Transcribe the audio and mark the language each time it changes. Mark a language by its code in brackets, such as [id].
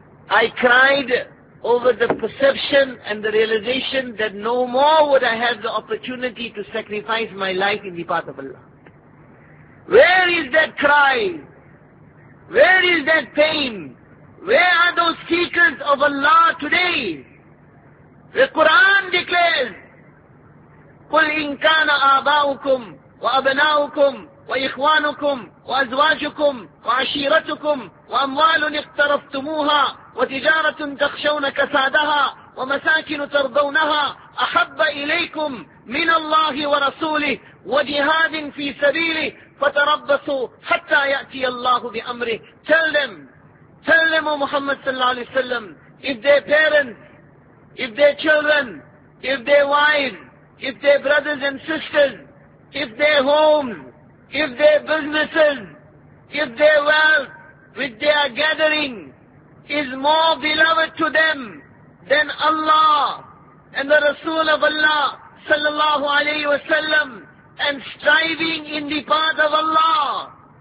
[en] I cried over the perception and the realization that no more would I have the opportunity to sacrifice my life in the path of Allah. Where is that cry? Where is that pain? Where are those seekers of Allah today? The Quran declares, [ar] قُلْ إِنْ كَانَ آبَاؤُكُمْ وَأَبْنَاؤُكُمْ وَإِخْوَانُكُمْ وَأَزْوَاجُكُمْ وَعَشِيرَتُكُمْ وَأَمْوَالٌ اقْتَرَفْتُمُوهَا وَتِجَارَةٌ تَخْشَوْنَ كَسَادَهَا وَمَسَاكِنُ تَرْضَوْنَهَا أَحَبَّ إِلَيْكُمْ مِنَ اللَّهِ وَرَسُولِهِ وَجِهَادٍ فِي سَبِيلِهِ فَتَرَبَّصُوا حَتَّى يَأْتِيَ اللَّهُ بِأَمْرِهِ. [en] Tell them, [ar] Sallamu Muhammad sallallahu alayhi wa sallam. [en] If their parents, if their children, if their wives, if their brothers and sisters, if their homes, if their businesses, if their wealth, which they are gathering, is more beloved to them than Allah and the Rasul of Allah sallallahu alayhi wa sallam, and striving in the path of Allah.